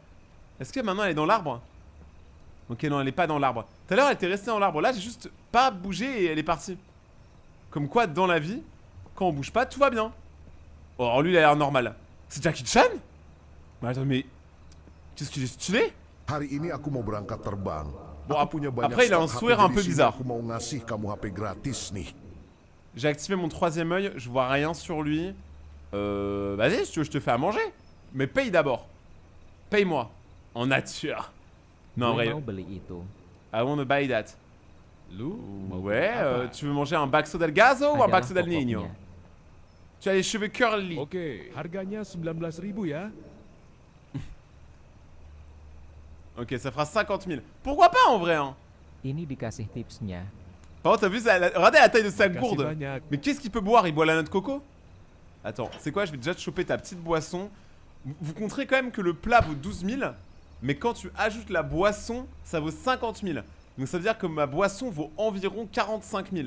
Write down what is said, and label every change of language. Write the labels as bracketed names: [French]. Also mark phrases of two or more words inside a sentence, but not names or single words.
[French] Est-ce que maintenant elle est dans l'arbre? Ok, non, elle est pas dans l'arbre. Tout à l'heure, elle était restée dans l'arbre. Là, j'ai juste pas bougé et elle est partie. Comme quoi, dans la vie, quand on bouge pas, tout va bien. Oh, alors lui, il a l'air normal. C'est Jackie Chan? Mais attends, mais... Qu'est-ce qu'il est stylé? [Indonesian] Hari ini aku mau berangkat terbang. [French] Bon, [Indonesian] Aku punya banyak [French] après, il a un [Indonesian] stok [French] sourire [Indonesian] HP, [French] un peu [Indonesian] jadi sini [French] bizarre. [Indonesian] Aku mau ngasih kamu HP gratis nih. [French] J'ai activé mon troisième œil, je vois rien sur lui. Vas-y, si tu veux, je te fais à manger. Mais paye d'abord. Paye-moi. En nature. Non, en [Indonesian] Gue [French] vrai. [Indonesian] mau beli itu. [English] I wanna buy that. [Indonesian] Lu mau [French] Ouais, [Indonesian] beli apa? [French] tu veux manger un Baxo del Gazo ou un [Indonesian] Adalah [French] Baxo del Niño? [Indonesian] pokoknya. [French] Tu as les cheveux curly. [Indonesian] Oke, harganya 19.000 ya. [French] Ok, ça fera 50 000. Pourquoi pas en vrai, hein? [Indonesian] Ini dikasih tipsnya. [French] Par contre, t'as vu, regardez la taille de sa [Indonesian] Makasih [French] gourde. [Indonesian] banyak. [French] Mais qu'est-ce qu'il peut boire? Il boit la noix de coco? Attends, c'est quoi? Je vais déjà te choper ta petite boisson. Vous compterez quand même que le plat vaut 12 000. Mais quand tu ajoutes la boisson, ça vaut 50 000. Donc ça veut dire que ma boisson vaut environ 45 000.